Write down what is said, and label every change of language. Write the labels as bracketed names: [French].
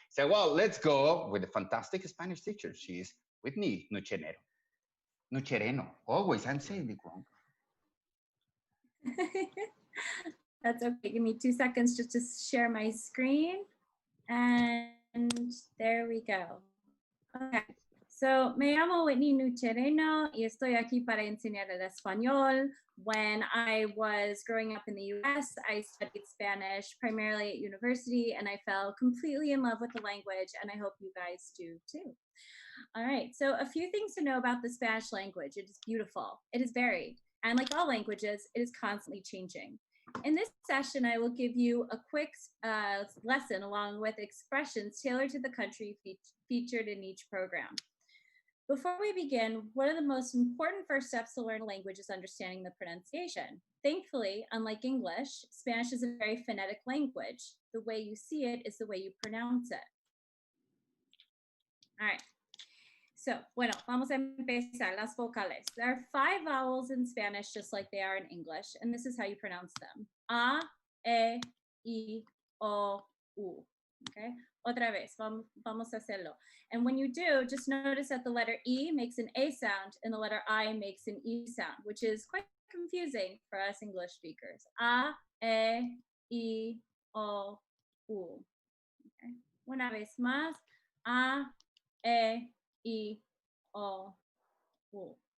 [English] So, well, let's go with the fantastic Spanish teacher. She is Whitney Nuchereno. Always, I'm saying it wrong. That's okay. Give me 2 seconds just to share my screen. And there we go. Okay. [Spanish] So, me llamo Whitney Nuchereno y estoy aquí para enseñar el español. [English] When I was growing up in the US, I studied Spanish primarily at university, and I fell completely in love with the language, and I hope you guys do too. All right, so a few things to know about the Spanish language. It is beautiful. It is varied. And like all languages, it is constantly changing. In this session, I will give you a quick lesson along with expressions tailored to the country featured in each program. Before we begin, one of the most important first steps to learn a language is understanding the pronunciation. Thankfully, unlike English, Spanish is a very phonetic language. The way you see it is the way you pronounce it. All right. [Spanish] So, bueno, vamos a empezar las vocales. [English] There are 5 vowels in Spanish, just like they are in English, and this is how you pronounce them. A, E, I, O, U. Okay? [Spanish] Otra vez, vamos a hacerlo. [English] And when you do, just notice that the letter E makes an A sound and the letter I makes an E sound, which is quite confusing for us English speakers. A, E, I, O, U. Okay? [Spanish] Una vez más. [English] A, E, I, O, U.